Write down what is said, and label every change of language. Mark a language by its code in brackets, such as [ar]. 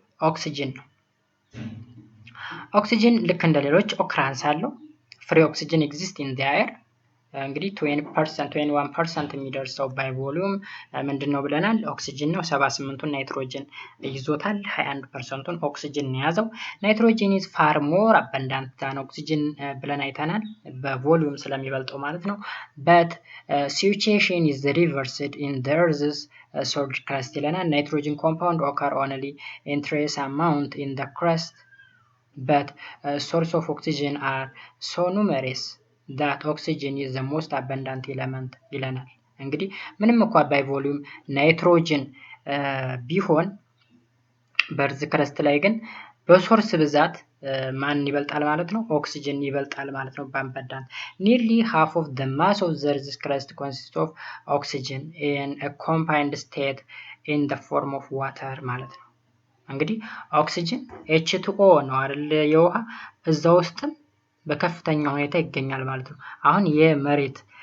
[am] ኦክሲጅን ነው። ኦክሲጅን ልክ እንደሌሎች ኦክራንስ አለው። [en] ፍሪ ኦክሲጅን ኤግዚስት ኢን ዘ ኤር [am] እንግዲህ 20% 21% የሚደርሰው ባይ ቮሊዩም ምንድነው ብለናል? ኦክሲጅን ነው። 78ን ናይትሮጅን ይዞታል። 21%ን ኦክሲጅን ነው ያዘው። [en] ናይትሮጅን is far more abundant than oxygen [am] ብለን አይተናል በቮሊዩም ስለሚበልጠው ማለት ነው። [en] but situation is reversed in the earth's solid crust [am] ይለናል። [en] nitrogen compound occur only in trace amount in the crust but source of oxygen are so numerous that oxygen is the most abundant element [am] ይለናል። እንግዲህ ምንም እንኳን ባይ ቮሊዩም ናይትሮጅን ቢሆን በርዝ ክረስት ላይ ግን በሶርስ ብዛት ማን ይበልጣል ማለት ነው? ኦክሲጅን ይበልጣል ማለት ነው በአበንዳንት። [en] nearly half of the mass of the earth's crust consists of oxygen in a combined state in the form of water [am] ማለት ነው። እንግዲህ ኦክሲጅን H2O ነው አይደል የውሃ እዛ ውስጥም በከፍተኛ ሁኔታ ይገኛል ማለት ነው። አሁን የመሬት